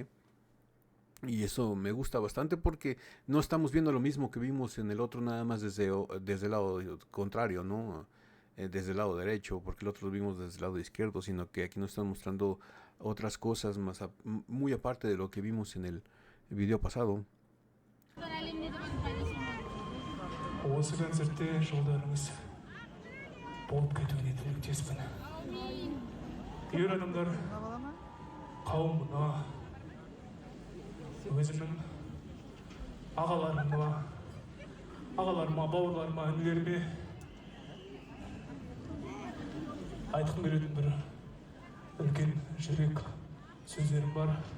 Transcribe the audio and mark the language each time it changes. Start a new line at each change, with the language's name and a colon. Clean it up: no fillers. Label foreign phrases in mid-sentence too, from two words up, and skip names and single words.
Spanish: Y eso me gusta bastante porque no estamos viendo lo mismo que vimos en el otro, nada más desde el lado contrario, ¿no? Desde el lado derecho, porque el otro lo vimos desde el lado izquierdo, sino que aquí nos están mostrando otras cosas muy aparte de lo que vimos en el video pasado.
Kazakh: осы концертте жолдарыңыз болып кетуіне тілектеспін. Ер адамдар қауымына, өзімнің ағаларыма, бауырларыма, інілеріме айтқым келетін бір үлкен жүрек сөздерім бар.